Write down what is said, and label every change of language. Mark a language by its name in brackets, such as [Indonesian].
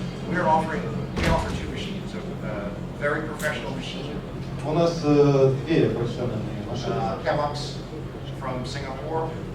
[English] we offer two machines, a very professional machine. [Russian] У нас две профессиональные машины. [English] Fabbers from Singapore.